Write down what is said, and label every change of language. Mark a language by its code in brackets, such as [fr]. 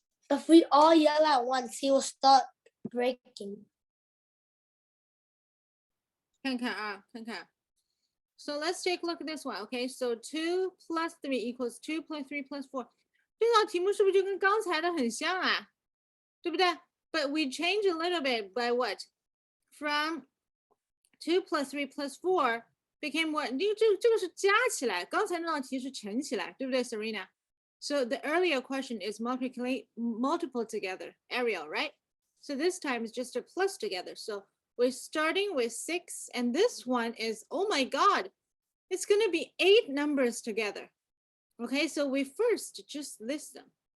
[en] If we all yell at once, he will start breaking. [zh] 看看啊，看看。 [en] So let's take a look at this one. Okay, so 2 plus 3 equals 2 plus 3 plus 4. [zh] 这道题目是不是就跟刚才的很像啊？对不对？ [en] But we change a little bit by what? From 2 plus 3 plus 4 became what? [zh] 这个是加起来，刚才那道题是乘起来，对不对 Serena? [en] So the earlier question is multiple together, Ariel, right? So this time is just a plus together. So we're starting with 6, and this one is, oh my God, it's going to be 8 numbers together. Okay, so we first just list them.